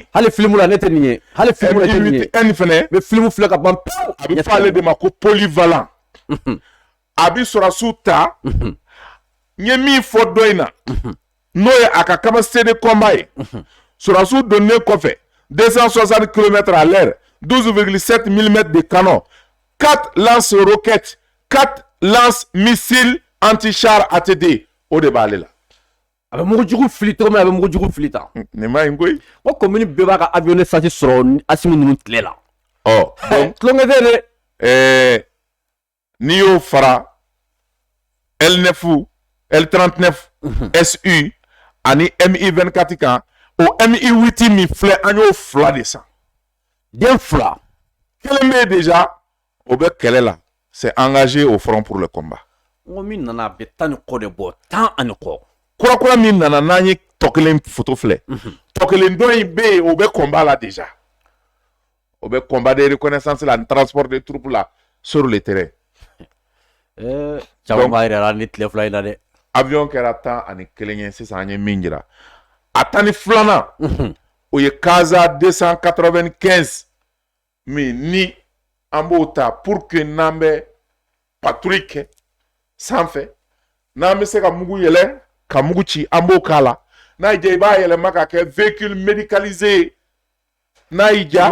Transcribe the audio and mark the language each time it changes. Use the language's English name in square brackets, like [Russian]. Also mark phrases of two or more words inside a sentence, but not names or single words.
[Bambara] hali filimu la ne tɛ nin ye. hali filimu la ne tɛ nin ye. Mi-8N fɛnɛ. bɛ filimu filɛ ka ban pewu. a bɛ fɔ ale de ma ko polyvalent. a bɛ sɔrɔsiw ta. n ye min fɔ dɔ in na. n'o ye a ka [French] capacité de combat [Bambara] ye. sɔrɔsiw donnen kɔfɛ 260 km/h 12,7 mm [French] de canon [Bambara] 4 lance-roquettes 4 [French] lance-missiles anti-char [Bambara] ATD o de b'ale la. a bɛ mugujugu fili cogo min a bɛ mugujugu fili tan. nin ma ɲi koyi. o commune bɛɛ b'a ka avion de SAS sɔrɔ Asimi ninnu tile la. donc tulonkɛ tɛ dɛ. n'i y'o fara L9 L39 SU ani Mi-24 kan o Mi-8 min filɛ an y'o fila de san. den fila. kelen bɛ yen déjà o bɛ kɛlɛ la [French] c'est engagé au front pour le combat. [Bambara] n ko min nana a bɛ 10 ni kɔ de bɔ 10 ani kɔ. kurakura min nana n'an ye tɔ kelen photo filɛ. tɔ kelen dɔ in bɛ yen o bɛ combat la déjà. o bɛ [French] combat de reconnaissance [Bambara] la ni [French] transport de troupes [Bambara] la [French] sur le terrain. [Bambara] caman b'a yɛrɛ la ni tile fila in na dɛ. avion kɛra 11 ye sisan an ye min jira. a 12nan. o ye Casa 295 min ni an b'o ta [French] pour que [Bambara] n'an bɛ patrouille kɛ sanfɛ n'an bɛ se ka mugu yɛlɛ ka mugu ci an b'o k'a la n'a y'i diya i b'a yɛlɛma ka kɛ [French] véhicule médicalisé [Bambara] n'a y'i diya.